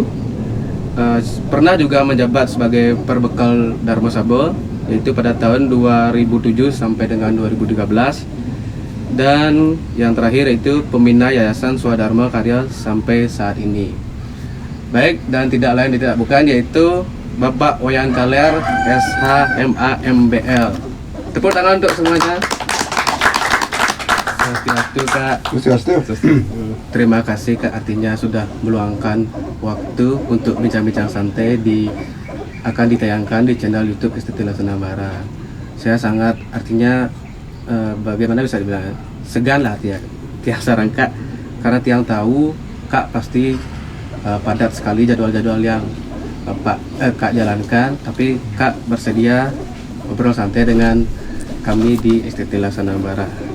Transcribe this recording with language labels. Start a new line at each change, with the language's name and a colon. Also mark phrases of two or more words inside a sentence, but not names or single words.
Indonesian: Pernah juga menjabat sebagai Perbekal Dharma Sabo yaitu pada tahun 2007 sampai dengan 2013, dan yang terakhir itu pembina Yayasan Swadharma Karya sampai saat ini. Baik, dan tidak lain tidak bukan yaitu Bapak Wayan Kaler SHMA.MBL. Tepuk tangan untuk semuanya. Swastiastu Kak. Swastiastu. Terima kasih Kak, artinya sudah meluangkan waktu untuk bincang-bincang santai akan ditayangkan di channel YouTube STT Laksana Ambara. Saya sangat artinya bagaimana bisa dibilang segan lah tiang sarang Kak, karena tiang tahu Kak pasti padat sekali jadwal-jadwal yang Kak jalankan, tapi Kak bersedia ngobrol santai dengan kami di STT Laksana Ambara.